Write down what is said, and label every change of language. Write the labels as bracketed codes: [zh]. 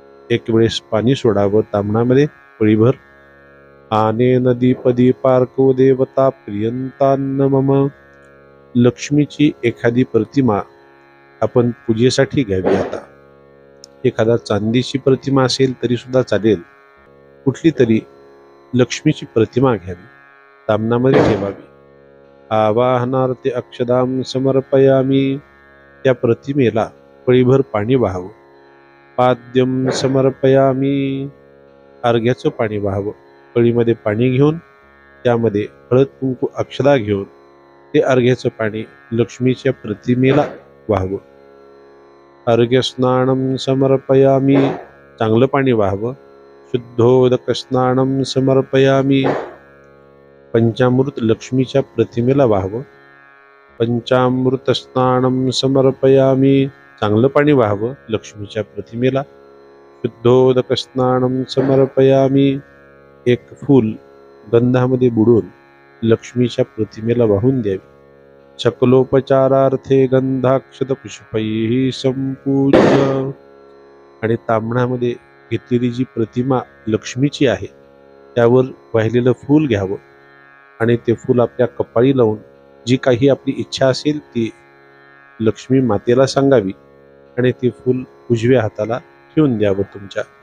[mr] एक वेळेस पाणी सोडावं तांबणामध्ये पळीभर। [sa] आनेन दीपदीपार्को देवता प्रियंतान्न मम। [mr] लक्ष्मीची एखादी प्रतिमा आपण पूजेसाठी घ्यावी। आता एखादा चांदीची प्रतिमा असेल तरी सुद्धा चालेल, कुठली तरी लक्ष्मीची प्रतिमा घ्यावी, तामणामध्ये ठेवावी। [sa] आवाहनार्थे अक्षदां समर्पयामी। [mr] त्या प्रतिमेला पळीभर पाणी वाहावं। [sa] पाद्यं समर्पयामी। [mr] अर्घ्याचं पाणी वाहावं। पळीमध्ये पाणी घेऊन त्यामध्ये हळद कुंकू अक्षदा घेऊन ते अर्घ्याचं पाणी लक्ष्मीच्या प्रतिमेला वाहावं। [sa] अर्घ्य स्नानं समर्पयामी। [mr] चांगलं पाणी वाहावं। [sa] शुद्धोदक स्नानं समर्पयामी। [mr] पंचामृत लक्ष्मीच्या प्रतिमेला वाहावं। [sa] पंचामृत स्नानं समर्पयामी। [mr] चांगलं पाणी वाहावं लक्ष्मीच्या प्रतिमेला। [sa] शुद्धोदक स्नानं समर्पयामी। [mr] एक फूल गंधामध्ये बुडून लक्ष्मीच्या प्रतिमेला वाहून द्यावी। [sa] सकलोपचारार्थे गंधाक्षत पुष्पैः संपूज्य। [mr] आणि तांबणामध्ये घेतलेली जी प्रतिमा लक्ष्मीची आहे त्यावर वाहिलेलं फूल घ्यावं आणि ते फूल आपल्या कपाळी लावून जी काही आपली इच्छा असेल ती लक्ष्मी मातेला सांगावी आणि ते फूल उजव्या हाताला ठेवून द्यावं तुमच्या।